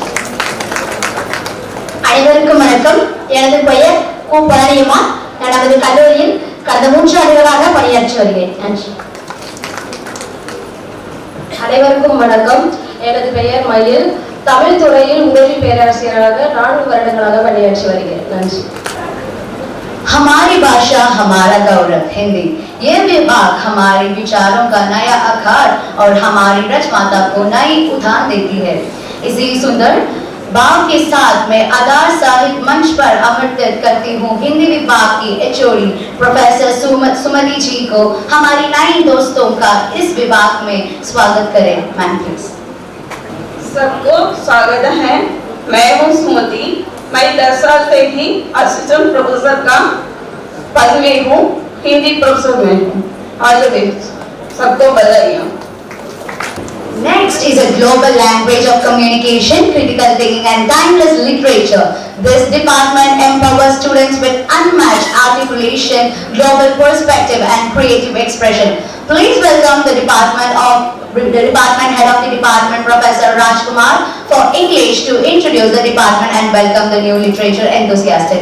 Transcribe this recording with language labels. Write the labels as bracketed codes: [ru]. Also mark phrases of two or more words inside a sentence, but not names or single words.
[ta] அனைவருக்கும் வணக்கம். எனது பெயர் கு பழனியம்மா. நான் நமது கல்லூரியில் கடந்த 3 ஆண்டுகளாக பணியாற்றி வருகிறேன். நன்றி. அனைவருக்கும் வணக்கம். எனது பெயர் மயில். தமிழ் துறையில் உதவி பேராசிரியராக 4 வருடங்களாக பணியாற்றி வருகிறேன். நன்றி. [hi] हमारी भाषा हमारा गौरव हिंदी, ये विभाग हमारे विचारों का नया आकार और हमारी रचमाता को नई उठान देती है. इसी सुंदर भाव के साथ मैं आधार साहित्य मंच पर आमंत्रित करती हूँ हिंदी विभाग की HOD प्रोफेसर सुमति जी को हमारी नई दोस्तों का इस विभाग में स्वागत करें. [en] ma'am please. [hi] सबको स्वागत है. मैं हूँ सुमति. मैं 10 साल से ही [en] assistant professor [hi] का पद में हूँ. हिंदी प्रोफेसर में हूँ. आज सबको बधाई. [en] Next is a global language of communication, critical thinking and timeless literature. This department empowers students with unmatched articulation, global perspective and creative expression. Please welcome the department head of the department, Professor Rajkumar, for English to introduce the department and welcome the new literature enthusiasts.